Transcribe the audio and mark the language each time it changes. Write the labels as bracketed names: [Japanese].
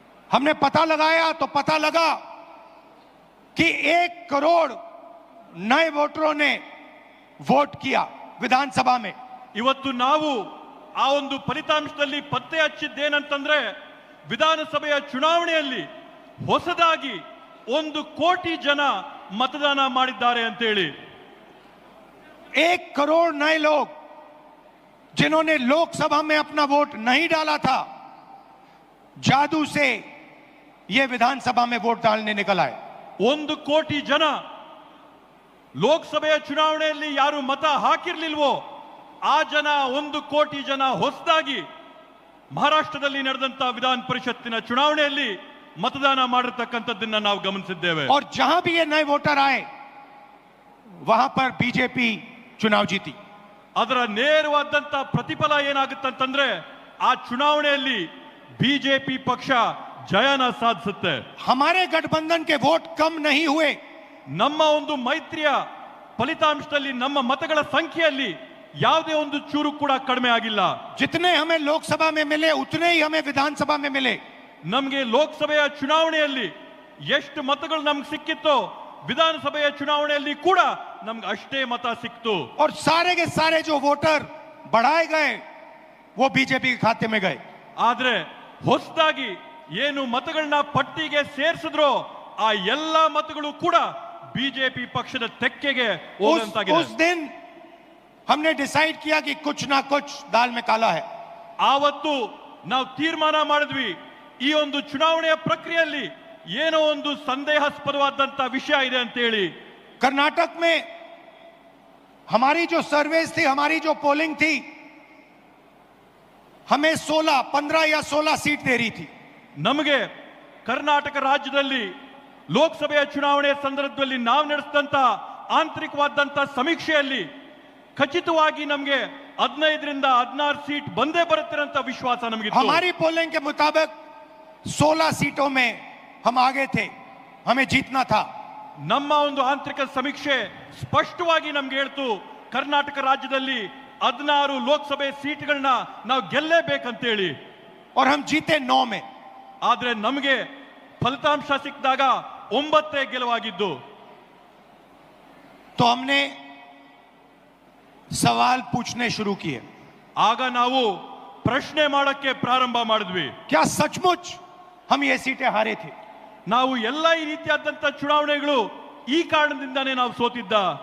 [Hindi] हमने पता लगाया तो पता लगा कि 1 करोड़ नए वोटरों ने वोट किया विधानसभा में। [Kannada] ಇವತ್ತು ನಾವು ಆ ಒಂದು ಫಲಿತಾಂಶದಲ್ಲಿ ಪತ್ತೆ ಹಚ್ಚಿದ್ದೇನಂತಂದ್ರೆ ವಿಧಾನಸಭೆಯ ಚುನಾವಣೆಯಲ್ಲಿ ಹೊಸದಾಗಿ 1 ಕೋಟಿ ಜನ मतदान ಮಾಡಿದ್ದಾರೆ ಅಂತ ಹೇಳಿ [Hindi] 1 करोड़ नए लोग जिन्होंने लोकसभा में अपना वोट नहीं डाला था, जादू से ये विधानसभा में वोट डालने निकल आए। [Kannada] 1 ಕೋಟಿ ಜನ ಲೋಕಸಭೆಯ ಚುನಾವಣೆಯಲ್ಲಿ ಯಾರು ಮತ ಹಾಕಿರ್ಲಿಲ್ವೋ ಆ ಜನ 1 ಕೋಟಿ ಜನ ಹೊಸದಾಗಿ ಮಹಾರಾಷ್ಟ್ರದಲ್ಲಿ ನಡೆದಂತ ವಿಧಾನ ಪರಿಷತ್ತಿನ ಚುನಾವಣೆಯಲ್ಲಿ मतदान ಮಾಡಿರತಕ್ಕಂತದ್ದನ್ನ ನಾವು ಗಮನಿಸಿದ್ದೇವೆ। [Hindi] और जहां भी ये नए वोटर आए वहां पर बीजेपी चुनाव जीती। [Kannada] ಅದರ ನೇರವಾದಂತ ಪ್ರತಿಫಲ ಏನಾಗುತ್ತಂತಂದ್ರೆ ಆ ಚುನಾವಣೆಯಲ್ಲಿ ಬಿಜೆಪಿ ಪಕ್ಷ ಜಯನ ಸಾಧಿಸುತ್ತೆ। [Hindi] हमारे गठबंधन के वोट कम नहीं हुए। [Kannada] ನಮ್ಮ ಒಂದು ಮೈತ್ರಿಯ ಫಲಿತಾಂಶದಲ್ಲಿ ನಮ್ಮ ಮತಗಳ ಸಂಖ್ಯೆಯಲ್ಲಿ ಯಾವುದೇ ಒಂದು ಚೂರು ಕೂಡ ಕಡಿಮೆ ಆಗಿಲ್ಲ। [Hindi] जितने हमें लोकसभा में मिले उतने ही हमें विधानसभा में मिले। [Kannada] ನಮಗೆ ಲೋಕಸಭೆಯ ಚುನಾವಣೆಯಲ್ಲಿ ಎಷ್ಟು ಮತಗಳು ನಮ್ಗೆ ಸಿಕ್ಕಿತ್ತೋ ವಿಧಾನಸಭೆಯ ಚುನಾವಣೆಯಲ್ಲಿ ಕೂಡ ನಮ್ಗೆ ಅಷ್ಟೇ ಮತ ಸಿಕ್ತು। [Hindi] और सारे के सारे जो वोटर बढ़ाए गए वो बीजेपी के खाते में गए। [Kannada] ಆದ್ರೆ ಹೊಸದಾಗಿ ಏನು ಮತಗಳನ್ನ ಪಟ್ಟಿಗೆ ಸೇರಿಸಿದ್ರೋ ಆ ಎಲ್ಲಾ ಮತಗಳು ಕೂಡ ಬಿಜೆಪಿ ಪಕ್ಷದ ತೆಕ್ಕೆಗೆ ಹೋಗುವಂತಾಗಿದೆ। [Hindi] उस दिन हमने डिसाइड किया कि कुछ ना कुछ दाल में काला है। [Kannada] ಆವತ್ತು ನಾವು ತೀರ್ಮಾನ ಮಾಡಿದ್ವಿ ಈ ಒಂದು ಚುನಾವಣೆಯ ಪ್ರಕ್ರಿಯೆಯಲ್ಲಿ ಏನೋ ಒಂದು ಸಂದೇಹಾಸ್ಪದವಾದಂತ ವಿಷಯ ಇದೆ ಅಂತ ಹೇಳಿ। [Hindi] कर्नाटक में हमारी जो सर्वेस थी, हमारी जो पोलिंग थी, हमें 16, 15 या 16 सीट दे रही थी। [Kannada] ನಮಗೆ ಕರ್ನಾಟಕ ರಾಜ್ಯದಲ್ಲಿ ಲೋಕಸಭೆಯ ಚುನಾವಣೆಯ ಸಂದರ್ಭದಲ್ಲಿ ನಾವು ನಡೆಸಿದಂತ ಆಂತರಿಕವಾದಂತ ಸಮೀಕ್ಷೆಯಲ್ಲಿ ಖಚಿತವಾಗಿ ನಮಗೆ 15 ರಿಂದ 16 ಸೀಟ್ ಬಂದೇ ಬರುತ್ತೆ ಅಂತ ವಿಶ್ವಾಸ ನಮಗಿತ್ತು। [Hindi] हमारी पोलिंग के मुताबिक 16 सीटों में हम आगे थे, हमें जीतना था। [Kannada] ನಮ್ಮ ಒಂದು ಆಂತರಿಕ ಸಮೀಕ್ಷೆ ಸ್ಪಷ್ಟವಾಗಿ ನಮ್ಗೆ ಹೇಳ್ತು ಕರ್ನಾಟಕ ರಾಜ್ಯದಲ್ಲಿ 16 ಲೋಕಸಭೆ ಸೀಟ್ಗಳನ್ನ ನಾವು ಗೆಲ್ಲೇಬೇಕಂತ ಹೇಳಿ। [Hindi] और हम जीते 9 में। [Kannada] ಆದ್ರೆ ನಮಗೆ ಫಲಿತಾಂಶ ಸಿಕ್ಕಿದಾಗ 9 ಗೆಲುವಾಗಿದ್ದು। [Hindi] तो हमने सवाल पूछने शुरू किए। [Kannada] ಆಗ ನಾವು ಪ್ರಶ್ನೆ ಮಾಡಕ್ಕೆ ಪ್ರಾರಂಭ ಮಾಡಿದ್ವಿ, [Hindi] क्या सचमुच हम ये सीटें हारे थे? [Kannada] ನಾವು ಎಲ್ಲ ಈ ರೀತಿಯಾದಂತ ಚುನಾವಣೆಗಳು ಈ ಕಾರಣದಿಂದಾನೇ ನಾವು ಸೋತಿದ್ದ।